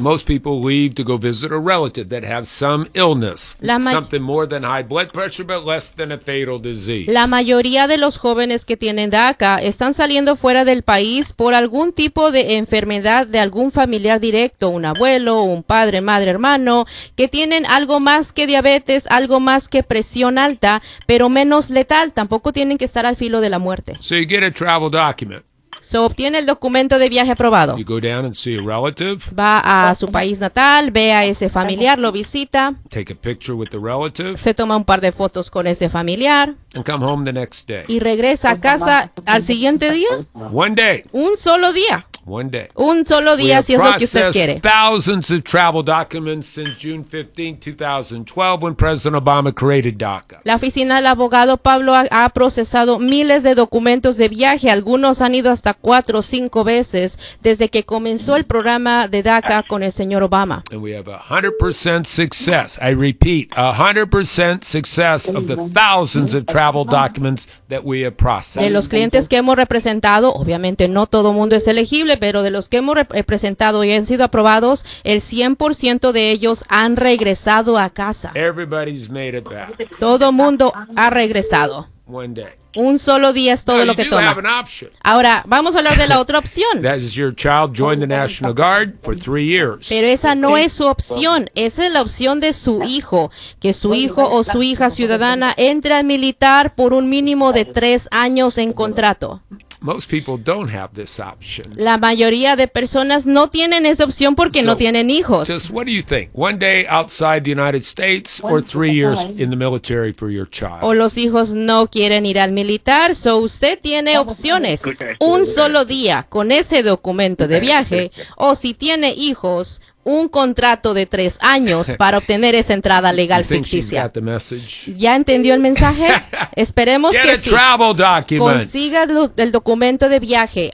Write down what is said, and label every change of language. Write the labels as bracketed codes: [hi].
[en] Most people leave to go visit a relative that has some illness, something more than high blood pressure, but less than a fatal disease. [es] La mayoría de los jóvenes que tienen DACA están saliendo fuera del país por algún tipo de enfermedad de algún familiar directo, un abuelo, un padre, madre, hermano, que tienen algo más que diabetes, algo más que presión alta, pero menos letal. Tampoco tienen que estar al filo de la muerte. [en] So you get a travel document. [es] So, obtiene el documento de viaje aprobado. [en] You go down and see a relative. [es] Va a su país natal, ve a ese familiar, lo visita. [en] Take a picture with the relative. [es] Se toma un par de fotos con ese familiar. [en] And come home the next day. [es] Y regresa a casa al siguiente día. [en] One day. [es] Un solo día. [en] One day. [es] Un solo día, si es lo que usted quiere. [en] Thousands of travel documents since June 15, 2012, when President Obama created DACA. [es] La oficina del abogado Pablo ha procesado miles de documentos de viaje. Algunos han ido hasta 4 o 5 veces desde que comenzó el programa de DACA con el señor Obama. [en] And we have 100% success. I repeat, 100% success of the thousands of travel documents that we have processed. [es] De los clientes que hemos representado, obviamente no todo mundo es elegido, pero de los que hemos representado y han sido aprobados, el 100% de ellos han regresado a casa. [en] Everybody's made it back. [es] Todo mundo ha regresado. [en] One day. [es] Un solo día es todo lo que toma. Ahora, vamos a hablar de la otra opción. [en] That is your child joined the National Guard for 3 years. [es] Pero esa no es su opción. Esa es la opción de su hijo. Que su hijo o su hija ciudadana entre al militar por un mínimo de 3 años en contrato. [en] Most people don't have this option. [es] La mayoría de personas no tienen esa opción porque no tienen hijos. [en] Just what do you think? One day outside the United States or 3 years in the military for your child? [es] O los hijos no quieren ir al militar, so usted tiene opciones. Un solo día con ese documento de viaje, o si tiene hijos, un contrato de 3 años para obtener esa entrada legal ficticia. ¿Ya entendió el mensaje? Esperemos que sí. Consiga el documento de viaje.